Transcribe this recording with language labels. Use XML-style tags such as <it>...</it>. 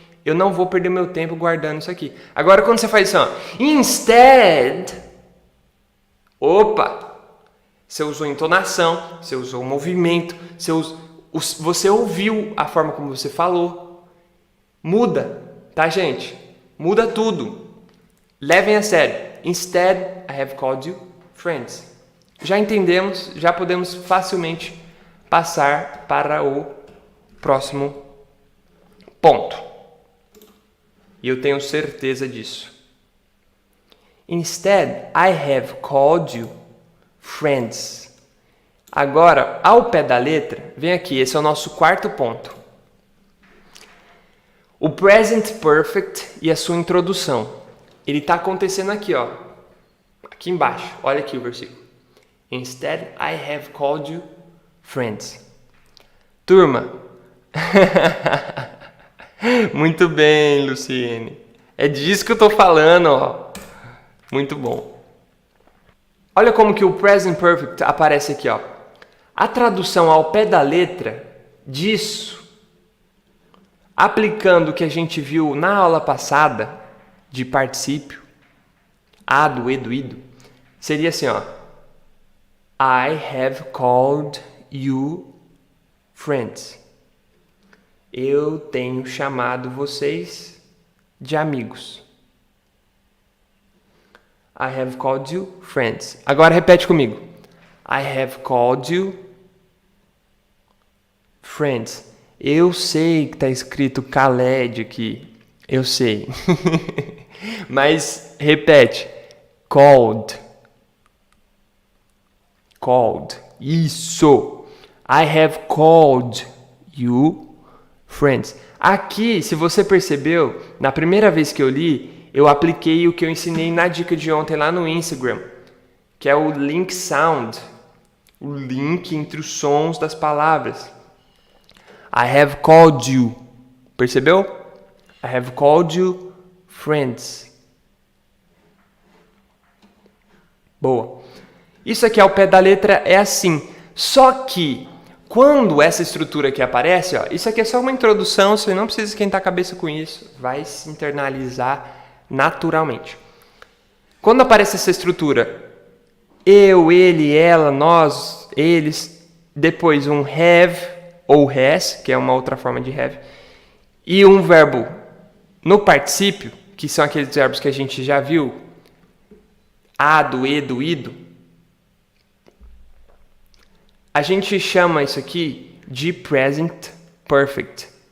<pt>Eu não vou perder meu tempo guardando isso aqui. Agora quando você faz isso, ó,</pt> <en>instead,</en> <pt>opa, você usou entonação, você usou movimento, você ouviu a forma como você falou. Muda, tá, gente? Muda tudo. Levem a sério.</pt> <en>Instead, I have called you friends.</en> <pt>Já entendemos, já podemos facilmente passar para o próximo ponto. E eu tenho certeza disso.</pt> <en>Instead, I have called you friends.</en> <pt>Agora, ao pé da letra, vem aqui, esse é o nosso quarto ponto. O present perfect e a sua introdução. Ele está acontecendo aqui, ó. Aqui embaixo. Olha aqui o versículo.</pt> <en>Instead, I have called you friends.</en> <pt>Turma. Muito bem, Luciene. É disso que eu tô falando, ó. Muito bom. Olha como que o present perfect aparece aqui, ó. A tradução ao pé da letra disso, aplicando o que a gente viu na aula passada de particípio, a do e do ido, seria assim, ó.</pt> <en>I have called you friends.</en> <pt>Eu tenho chamado vocês de amigos.</pt> <en>I have called you friends.</en> <pt>Agora repete comigo.</pt> <en>I have called you friends.</en> <pt>Eu sei que está escrito Khaled aqui. Eu sei. Mas repete.</pt> <en>Called. Called.</en> <pt>Isso.</pt> <en>I have called you friends.</en> <pt>Aqui, se você percebeu, na primeira vez que eu li, eu apliquei o que eu ensinei na dica de ontem lá no Instagram, que é o link sound, o link entre os sons das palavras.</pt> <en>I have called you.</en> <pt>Percebeu?</pt> <en>I have called you friends.</en> <pt>Boa. Isso aqui ao pé da letra é assim. Só que, quando essa estrutura aqui aparece, ó, isso aqui é só uma introdução, você não precisa esquentar a cabeça com isso. Vai se internalizar naturalmente. Quando aparece essa estrutura, eu, ele, ela, nós, eles, depois um have ou has, que é uma outra forma de have, e um verbo no particípio, que são aqueles verbos que a gente já viu, a, do, e, do, ido, a gente chama isso aqui de present perfect.</pt>